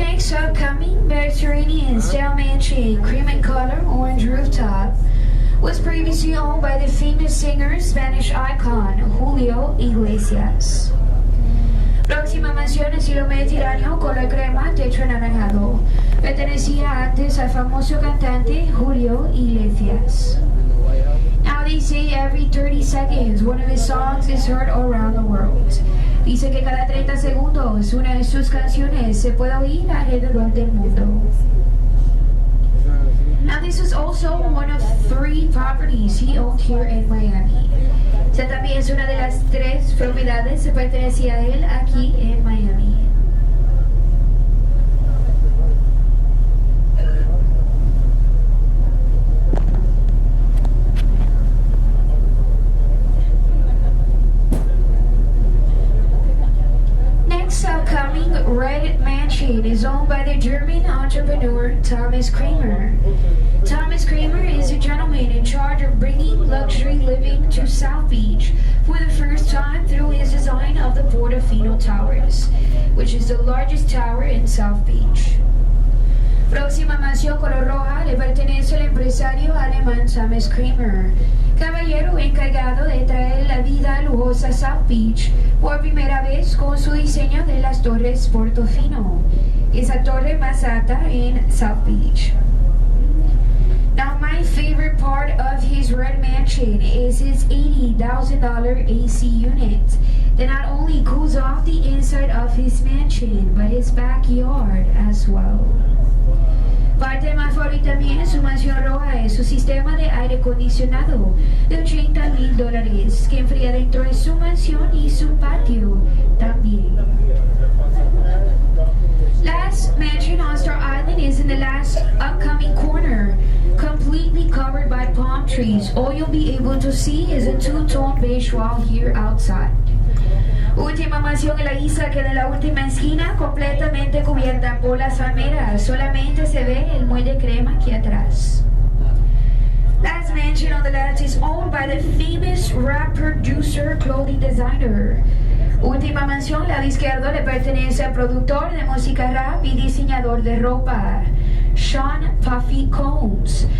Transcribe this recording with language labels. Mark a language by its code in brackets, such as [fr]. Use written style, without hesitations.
[en] Upcoming Mediterranean-style mansion, cream in color, orange rooftop, was previously owned by the famous singer, Spanish icon, Julio Iglesias. [es] Próxima mansión, estilo mediterráneo, color crema, techo anaranjado. Pertenecía antes al famoso cantante Julio Iglesias. [en] Now they say every 30 seconds, one of his songs is heard around the world. [es] Dice que cada 30 segundos una de sus canciones se puede oír alrededor del mundo. [en] Now this is also one of 3 properties he owned here in Miami. [es] Esta también es una de las 3 propiedades que pertenecía a él aquí en Miami. [en] Upcoming Red Mansion is owned by the German entrepreneur Thomas Kramer. Thomas Kramer is a gentleman in charge of bringing luxury living to South Beach for the first time through his design of the Portofino Towers, which is the largest tower in South Beach. [es] Próxima mansión color roja le pertenece al empresario alemán Thomas Kramer, caballero encargado de traer la vida lujosa a South Beach por primera vez con su diseño de las torres Portofino, esa torre más alta en South Beach. [en] Now my favorite part of his red mansion is his $80,000 AC unit that not only cools off the inside of his mansion but his backyard as well. [es] Parte más favorita también en su mansión roja es su sistema de aire acondicionado de $80,000 que enfría dentro de su mansión y su patio también. [en] Last mansion on Star Island is in the last upcoming corner, completely covered by palm trees. All you'll be able to see is a 2-tone beige wall here outside. [es] Última mansión en la isla, que en la última esquina, completamente cubierta por las palmeras. Solamente se ve el muelle crema aquí atrás. [en] Last mansion on the left is owned by the famous rap producer, clothing designer. [es] Última mansión, la de izquierda, le pertenece al productor de música rap y diseñador de ropa, Sean Puffy Combs.